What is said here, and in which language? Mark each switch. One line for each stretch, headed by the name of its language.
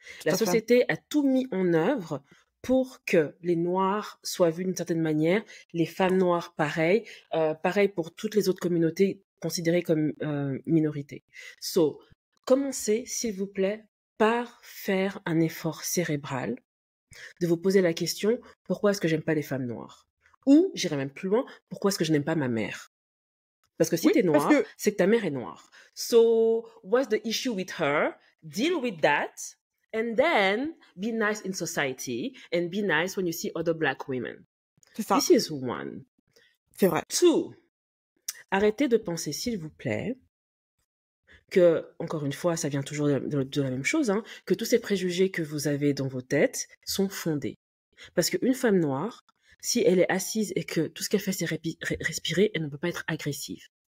French: La société a tout mis en œuvre pour que les Noirs soient vus d'une certaine manière, les femmes noires pareil, pareil pour toutes les autres communautés considérées comme minorités. So, commencez, s'il vous plaît, par faire un effort cérébral, de vous poser la question, pourquoi est-ce que j'aime pas les femmes noires? Ou, j'irai même plus loin, pourquoi est-ce que je n'aime pas ma mère? Parce que si t'es noir, c'est que ta mère est noire.
English: So, what's the issue with her? Deal with that. And then, be nice in society. And be nice when you see other black women.
French: C'est ça.
English: This is one.
French: C'est vrai. Two, arrêtez de penser, s'il vous plaît, que, encore une fois, ça vient toujours de la même chose, hein, que tous ces préjugés que vous avez dans vos têtes sont fondés. Parce qu'une femme noire, si elle est assise et que tout ce qu'elle fait c'est respirer, elle ne peut pas être agressive.